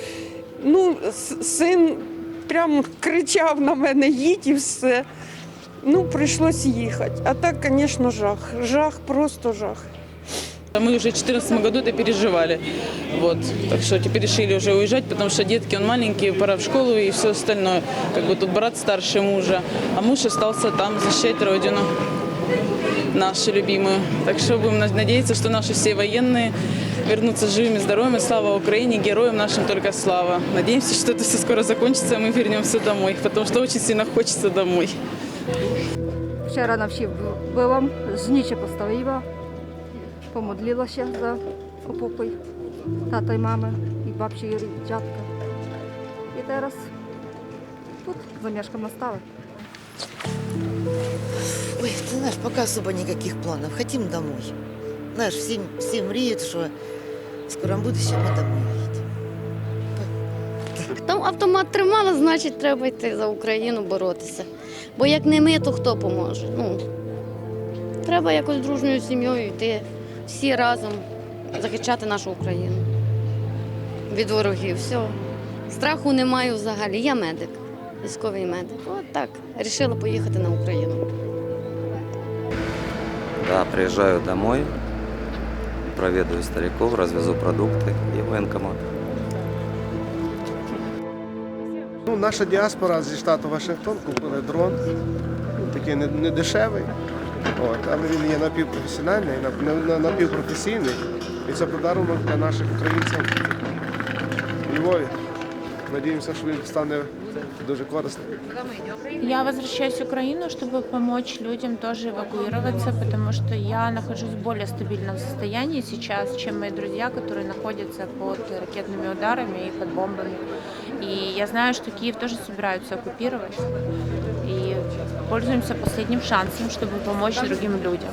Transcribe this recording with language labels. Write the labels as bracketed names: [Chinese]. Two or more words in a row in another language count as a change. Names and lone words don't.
[Ukrainian] Син прям кричав на мене, їдь і все. Прийшлось їхати. А так, звісно, жах. Жах, просто жах. [Russian] Мы уже в 2014 году это переживали. Так что теперь решили уже уезжать, потому что детки маленькие, пора в школу и все остальное. Тут брат старше мужа, а муж остался там защищать родину нашу любимую. Так что будем надеяться, что наши все военные вернутся живыми, здоровыми. Слава Украине, героям нашим только слава. Надеемся, что это все скоро закончится, и мы вернемся домой, потому что очень сильно хочется домой. [Ukrainian] Вчора ночі була, зніче поставила, помодлилася за окопи тата і мами, і бабці, і дядька. І зараз тут за мешком настали. [Russian] Ой, ты знаешь, пока особо никаких планов. Хотим домой. Знаешь, [Ukrainian] все мріють, що [Russian] в скором будущем ми домой їдемо. [Ukrainian] Там автомат тримала, значить треба йти за Україну боротися. Бо як не ми, то хто поможе? Треба якось дружньою сім'єю йти, всі разом захищати нашу Україну від ворогів. Все. Страху немає взагалі. Я медик, військовий медик. От так, вирішила поїхати на Україну. [Russian] Да, приезжаю домой, проведаю стариков, развезу продукты и военкомат. [Ukrainian] Наша діаспора зі штату Вашингтон купили дрон, такий не дешевий, але він є напівпрофесіональний, напівпрофесійний. І це подарунок для наших українців у Львові. Надіємося, що він стане дуже корисним. [Russian] Я возвращаюсь в Украину, чтобы помочь людям тоже эвакуироваться, потому что я нахожусь в более стабильном состоянии сейчас, чем мои друзья, которые находятся под ракетными ударами и под бомбами. И я знаю, что Киев тоже собираются оккупировать. И пользуемся последним шансом, чтобы помочь другим людям.